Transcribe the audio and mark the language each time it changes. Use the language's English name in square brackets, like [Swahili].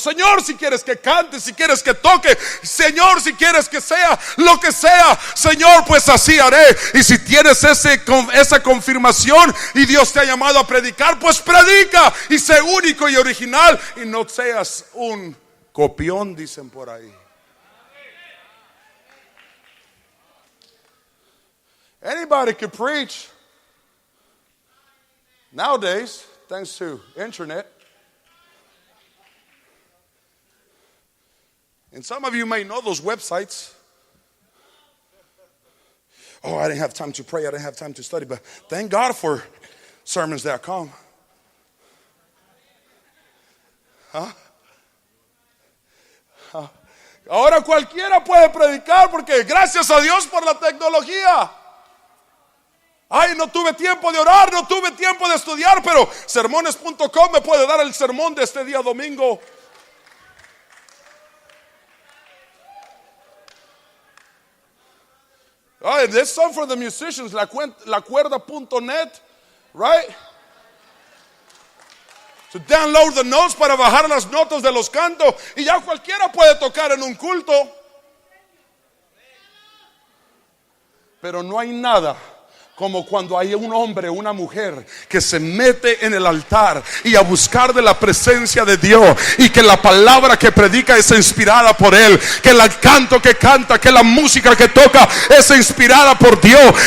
[Spanish] Señor, si quieres que cante, si quieres que toque, Señor, si quieres que sea lo que sea, Señor, pues así haré. Y si tienes esa confirmación y Dios te ha llamado a predicar, pues predica y sé único y original, y no seas un copión, dicen por ahí. [English] Anybody can preach nowadays, thanks to internet. And some of you may know those websites. Oh, I didn't have time to pray, I didn't have time to study, but thank God for sermons.com. [Spanish] Ahora cualquiera puede predicar, porque gracias a Dios por la tecnología. Ay, no tuve tiempo de orar, no tuve tiempo de estudiar, pero sermones.com me puede dar el sermón de este día domingo. [English] Ay, there's some for the musicians, lacuerda.net, right? To download the notes, [Spanish] para bajar las notas de los cantos, y ya cualquiera puede tocar en un culto. Pero no hay nada como cuando hay un hombre o una mujer que se mete en el altar y a buscar de la presencia de Dios, y que la palabra que predica es inspirada por Él, que el canto que canta, que la música que toca es inspirada por Dios.